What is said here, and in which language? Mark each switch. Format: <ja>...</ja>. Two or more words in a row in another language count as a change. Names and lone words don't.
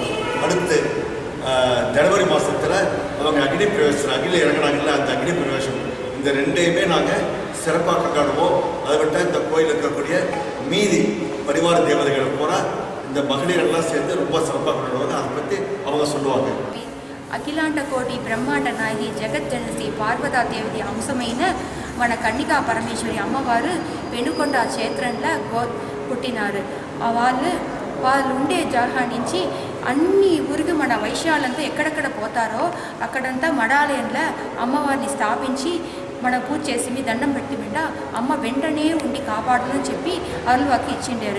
<ta>அடுத்து ஜனவரி மாதத்தில் அவங்க அக்னி பிரவேசம், அக்னியில் இறங்கினாங்கல்ல அந்த அக்னி பிரவேசம், இந்த ரெண்டையுமே நாங்கள் சிறப்பாக கொண்டாடுவோம். அதை விட்டால் இந்த கோயில் இருக்கக்கூடிய மீதி பரிவார தேவதைகள் பூரா இந்த மகளிரெல்லாம் சேர்ந்து ரொம்ப சிறப்பாக கொண்டாடுவாங்க. அதை பற்றி அவங்க சொல்லுவாங்க.</ta> <te>అఖిలాండ కోటి బ్రహ్మాండ నాయకి జగజ్జనసి పార్వతాదేవి అంశమైన మన కన్నికా పరమేశ్వరి అమ్మవారు పెనుకొండ క్షేత్రంలో పుట్టినారు. వాళ్ళు ఉండే జాగా నుంచి అన్ని ఊరికి మన వైశ్యాలంతా ఎక్కడెక్కడ పోతారో అక్కడంతా మడాలయంలో అమ్మవారిని స్థాపించి మన పూజ చేసి మీ దండం పెట్టి బిడ్డ అమ్మ వెంటనే ఉండి కాపాడదని చెప్పి అరుள்వాకి ఇచ్చిండారు.</te>